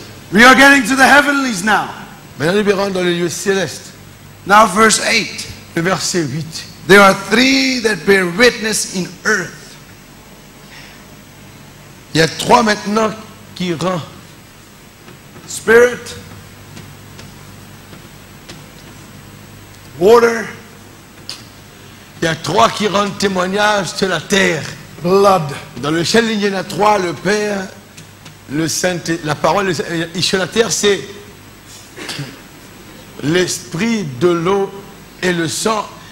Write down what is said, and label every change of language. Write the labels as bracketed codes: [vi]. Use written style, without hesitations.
[en] We are getting to the heavenlies now. [fr] Maintenant, nous verrons dans les lieux célestes. [en] Now, verse 8. [fr] Le verset 8. [en] There are 3 that bear witness in earth. [fr] Il y a 3 maintenant qui rendent [en] Spirit, water, [fr] il y a 3 qui rendent témoignage sur la terre. [en] blood. [fr] Dans le ciel, il y en a 3, le Père, le Saint, la parole, et sur la terre, c'est l'esprit, de l'eau et le sang.